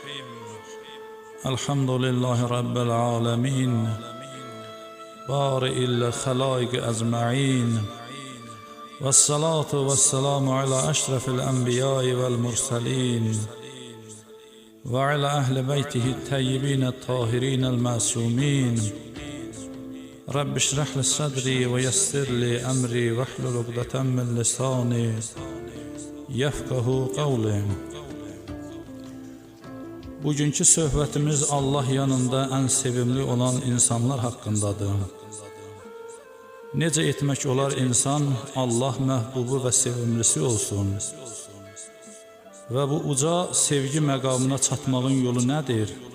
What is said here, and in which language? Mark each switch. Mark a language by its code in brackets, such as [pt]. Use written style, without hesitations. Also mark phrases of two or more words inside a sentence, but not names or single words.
[ar] الحمد لله رب العالمين بارئ الخلائق أجمعين، والصلاة والسلام على أشرف الأنبياء والمرسلين وعلى أهل بيته الطيبين الطاهرين المعصومين. رب اشرح لي صدري ويسر لي أمري واحلل عقدة من لساني يفقهوا قولي. [az] Bugünkü söhbətimiz Allah yanında ən sevimli olan insanlar haqqındadır. Necə etmək olar insan Allah məhbubu və sevimlisi olsun? Və bu uca sevgi məqamına çatmağın yolu nədir?